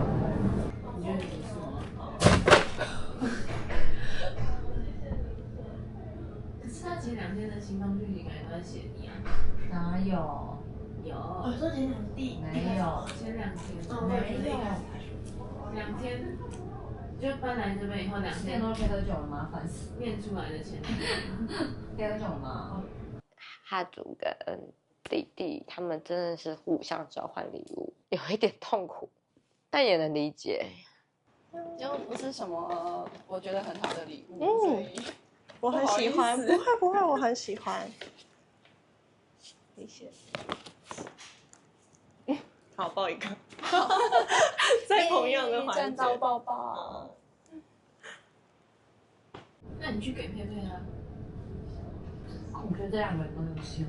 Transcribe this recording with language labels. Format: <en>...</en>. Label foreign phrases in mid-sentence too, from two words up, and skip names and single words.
<zh>你覺得你是嗎？可是他前2天的行動劇情感覺都在寫你啊。哪有？有。我說前2天。沒有。前2天。沒有。2天。就搬來這邊以後2 天都可以喝酒了嗎？煩死！念出來的前2天。可以喝酒嗎？哈祖跟弟弟他們真的是互相交換禮物，有一點痛苦，但也能理解。又不是什麼我覺得很好的禮物，所以我很喜歡。不會，我很喜歡。謝謝。好，抱一個。在同樣的環境。抱抱。那你去給佩佩啊。我覺得這2個人都有戲。</zh>